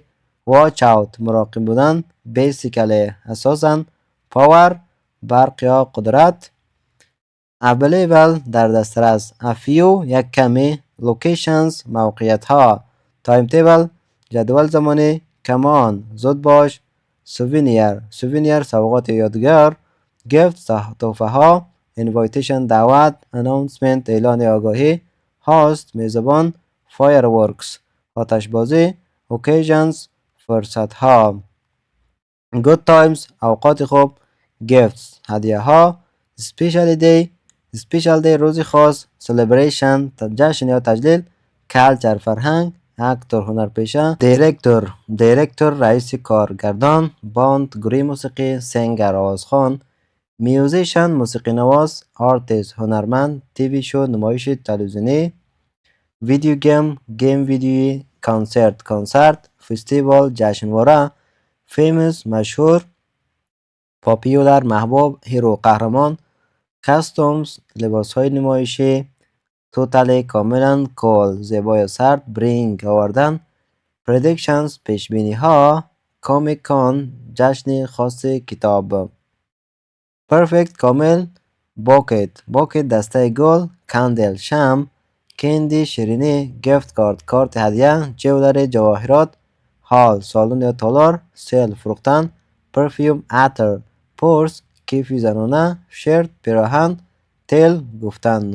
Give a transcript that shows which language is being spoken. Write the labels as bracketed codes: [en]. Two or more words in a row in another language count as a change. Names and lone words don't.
[en] watch out [fa] مراقب بودن، basically اساساً، power برق یا قدرت، available در دسترس، [en] a few [fa] یک کمی، locations موقعیت ها، timetable جدول زمانی، [en] come on [fa] زود باش، souvenir سوغات یادگار، gift تحفه ها، invitation دعوت، announcement اعلان آگاهی، host میزبان، fireworks آتش بازی، occasions فرصت ها. [en] good times [fa] اوقات خوب، gifts هدیه ها، [en] special day [fa] روزی خاص، celebration جشن یا تجلیل، culture فرهنگ، actor هنرپیشه، director رئیس کارگردان، band گروه موسیقی، singer آوازخوان، musician موسیقی نواز، artist هنرمند، [en] TV show [fa] نمایش تلویزیونی، [en] video game [fa] ویدیویی، کنسرت، festival جشنواره، famous مشهور، popular محبوب، hero قهرمان، costumes لباس های نمایشی، totally کاملا، cold زیبا یا سرد، bring آوردن، predictions پیشبینی ها، [en] comic con [fa] جشن خاص کتاب، perfect کامل، bucket دسته گل، candle شمع، candy شیرینی، [en] gift card [fa] کارت هدیه، jewelry جواهرات، hall سالن یا تالار، sell فروختن، perfume عطر، purse کیف زنانه، shirt پیراهن، tell گفتن.